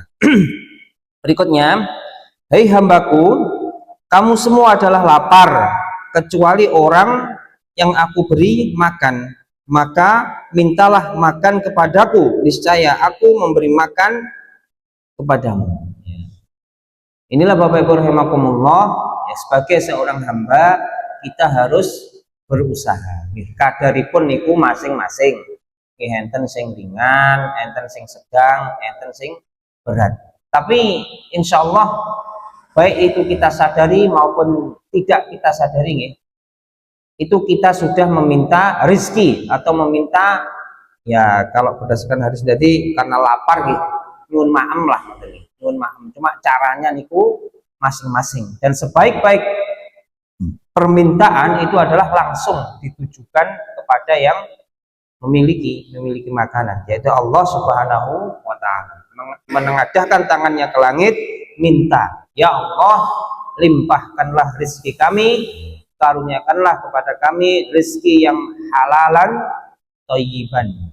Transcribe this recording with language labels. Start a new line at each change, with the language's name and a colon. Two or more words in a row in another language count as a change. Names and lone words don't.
Indonesian: Berikutnya, hei hambaku, kamu semua adalah lapar kecuali orang yang aku beri makan, maka mintalah makan kepadaku, niscaya aku memberi makan kepadamu. Inilah Bapak Ibu rahimakumullah, ya, sebagai seorang hamba kita harus berusaha.
Javanese: Kadaripun niku masing-masing. Enten sing ringan, enten sing sedang, enten sing berat.
Indonesian: Tapi
Arabic: إن شاء الله
Indonesian: baik itu kita sadari maupun tidak kita sadari, itu kita sudah meminta rezeki atau meminta, ya kalau berdasarkan hadis tadi, karena lapar gitu,
Javanese: nyuwun maem lah, nyuwun maem.
Indonesian: Cuma caranya niku masing-masing, dan sebaik-baik permintaan itu adalah langsung ditujukan kepada yang memiliki makanan, yaitu
Arabic: الله سبحانه وتعالى.
Indonesian: Menengadahkan tangannya ke langit, minta, ya Allah, limpahkanlah rezeki kami, karuniakanlah kepada kami rezeki yang
Arabic: حلالا طيبا.